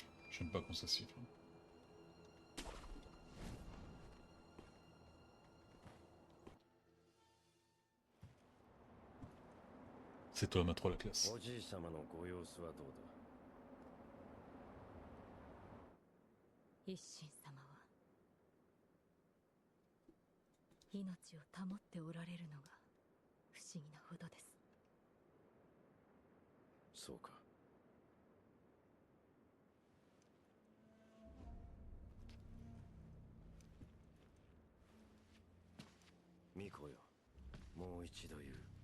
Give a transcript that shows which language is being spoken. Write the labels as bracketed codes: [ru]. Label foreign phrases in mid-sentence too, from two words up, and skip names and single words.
[fr] J'aime pas quand ça siffle. C'est toi, ma 3 la classe. [ja] おじい様のご様子はどうだ。一心様は命を保っておられるのが不思議なほどです。そうか。巫女よ、もう一度言う。